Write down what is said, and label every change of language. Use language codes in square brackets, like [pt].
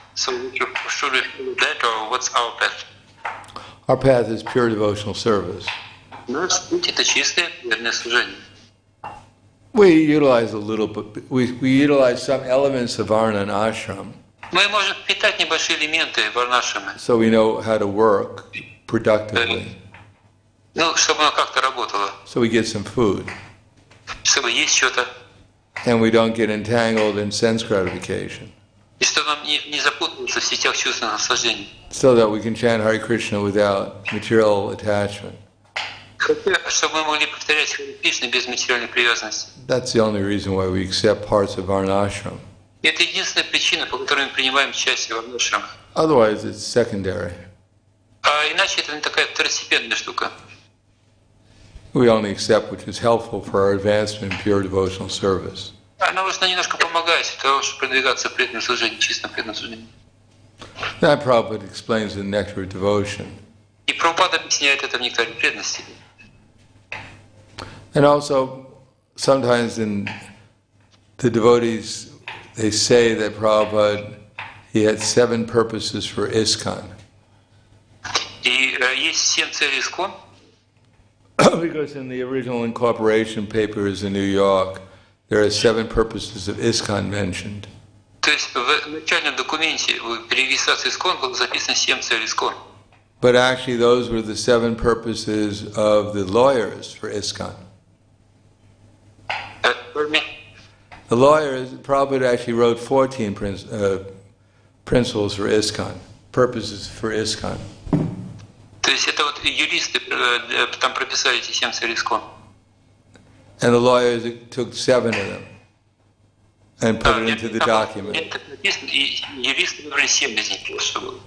[en] So should we follow that, or what's our path? Our path is pure devotional service. [ru] Наш путь — это чистое верное служение. [en] We utilize a little, but we utilize some elements of Varna and Ashram. [ru] Мы можем впитать небольшие элементы варнашрамы, [en] So we know how to work productively. [ru] чтобы оно как-то работало, [en] So we get some food. [ru] чтобы есть что-то, [en] And we don't get entangled in sense gratification. [ru] и чтобы нам не запутаться в сетях чувственных наслаждений. [en] So that we can chant Hare Krishna without material attachment. [ru] Чтобы мы могли повторять Харе Кришна без материальной привязанности. [en] That's the only reason why we accept parts of Varnashram. [ru] Это единственная причина, по которой мы принимаем участие в варнашраме. [en] Otherwise, it's secondary. [ru] А иначе это не такая второстепенная штука. [en] We only accept which is helpful for our advancement in pure devotional service. [ru] Она уже немножко помогает для того, чтобы продвигаться в преданном служении, чистом преданном служении. [en] That Prabhupada explains in Nectar of Devotion. [ru] И Прабхупада объясняет это в нектаре преданности. [en] And also, sometimes in the devotees, they say that Prabhupada, he had 7 purposes for ISKCON. [ru] И есть 7 целей ИСККОН. [en] Because in the original incorporation papers in New York, there are 7 purposes of ISKCON mentioned. [ru] То есть в начальном документе при регистрации ИСККОН было записано 7 целей ИСККОН. [en] But actually, those were the 7 purposes of the lawyers for ISKCON. The lawyers, Prabhupada actually wrote 14 principles for ISKCON, purposes for ISKCON. [ru] То есть это вот юристы там прописали эти 7 целей ИСККОН. [en] And the lawyers took 7 of them and put it into the document. [ru] Юристы выбрали 7 из них, чтобы...